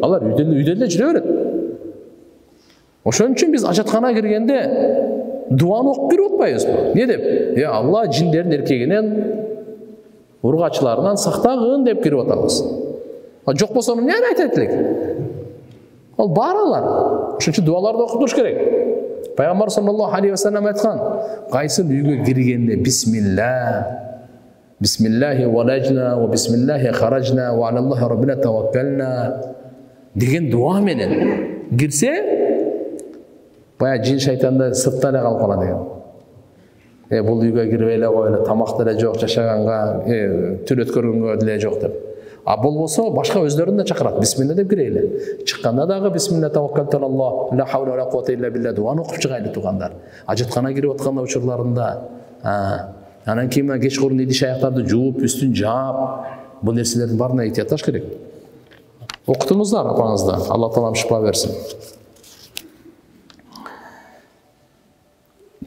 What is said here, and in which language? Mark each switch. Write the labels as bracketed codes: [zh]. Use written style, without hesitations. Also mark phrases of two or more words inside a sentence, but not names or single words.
[ky] Алар үйдө эле жүрө берет. Ошон үчүн биз ажаткана киргенде дуаны окуп кирип атпайбызбы? Не деп? Алла жиндердин эркегинен, ургачыларынан сактагын деп кирип атабыз. Жок болсо эмне айтат элек? Ал бар алар. Ошон үчүн дуаларды окуп туруш керек. Пайгамбар [ar] صلى الله عليه وسلم [ky] айткан, кайсы үйгө киргенде [ar] بسم الله ولجنا وبسم الله خرجنا وعلى الله ربنا توكلنا [ky] деген дуа менен кирсе, бая жин шайтанда сыртта эле калып калат экен. Бул үйгө кирбей эле коелу, тамак деле жок, жашаганга, түн өткөргөнгө деле жок деп. Болбосо башка өздөрүн да чакырат. Бисмилла деп кирели. Чыкканда дагы [ar] بسم الله توكلت على الله, لا حول ولا قوة إلا بالله [ky] дуаны окуп чыгайлы тугандар. Ажаткана кирип атканда учурларында, анан кийин кечкурун идиш аяктарды жууп, үстүн жаап, бул нерселердин баарына этиятташ керек. Окутуңуздар апаңызды. Алла таалам шифа берсин.